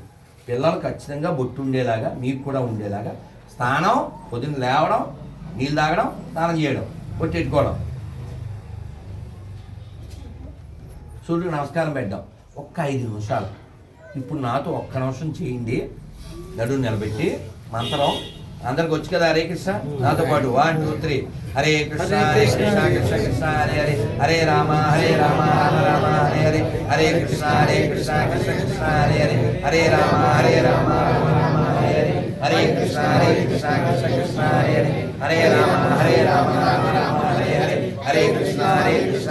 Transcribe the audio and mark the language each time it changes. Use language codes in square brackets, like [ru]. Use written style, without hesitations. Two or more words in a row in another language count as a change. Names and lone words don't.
[te] పిల్లలు ఖచ్చితంగా బొట్టు ఉండేలాగా, మీకు కూడా ఉండేలాగా స్నానం, పొద్దున్న లేవడం, నీళ్ళు తాగడం, స్నానం చేయడం, బొట్టెట్టుకోవడం, సూర్యుడికి నమస్కారం పెట్టడం. ఒక్క 5 నిమిషాలు. ఇప్పుడు నాతో 1 నిమిషం చేయండి. నడుము నిలబెట్టి మంత్రం అందరికి వచ్చి కదా. హరే కృష్ణ నాతో పాటు 1 2 3. [sa] హరే కృష్ణ హరే కృష్ణ కృష్ణ కృష్ణ హరే హరే, హరే రామ రామ రామ హరే హరే, హరే కృష్ణ కృష్ణ కృష్ణ హరే హరే, హరే రామ రామ రామ హరే హరే, హరే కృష్ణ కృష్ణ కృష్ణ హరే హరే, హరే రామ రామ రామ హరే హరే, హరే కృష్ణ కృష్ణ